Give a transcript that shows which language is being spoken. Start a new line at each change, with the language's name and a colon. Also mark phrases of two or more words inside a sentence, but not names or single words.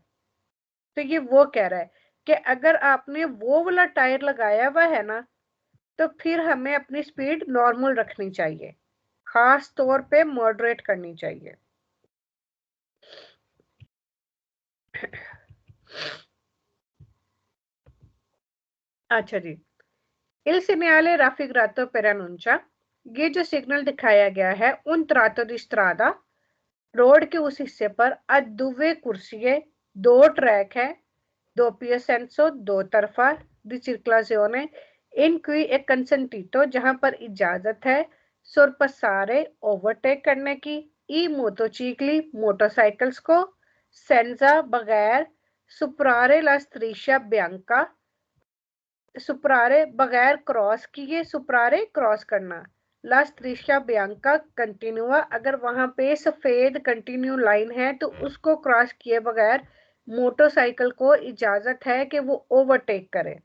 Hindi: तो ये वो कह रहा है कि अगर आपने वो वाला टायर लगाया हुआ है ना, तो फिर हमें अपनी स्पीड नॉर्मल रखनी चाहिए, खास तौर पे मॉडरेट करनी चाहिए। अच्छा जी,
Italian: il segnale raffigurato per annuncia,
Hindi: ये जो सिग्नल दिखाया गया है
Italian: un tratto di strada,
Hindi: रोड के उस हिस्से
Italian: पर a due corsie,
Hindi: दो ट्रैक है,
Italian: doppio senso
Hindi: दो तरफा,
Italian: di circolazione in cui è
Hindi: consentito जहां पर इजाजत है, sorpassare ओवरटेक करने की,
Italian: i motocicli
Hindi: मोटरसाइकिल्स को, senza बगैर,
Italian: superare la striscia bianca
Hindi: सुपरारे बगैर क्रॉस किए, सुपरारे क्रॉस करना,
Italian: la striscia bianca continua
Hindi: अगर वहां पे सफेद कंटिन्यू लाइन है तो उसको क्रॉस किए बगैर मोटरसाइकिल को इजाजत है कि वो ओवरटेक करे।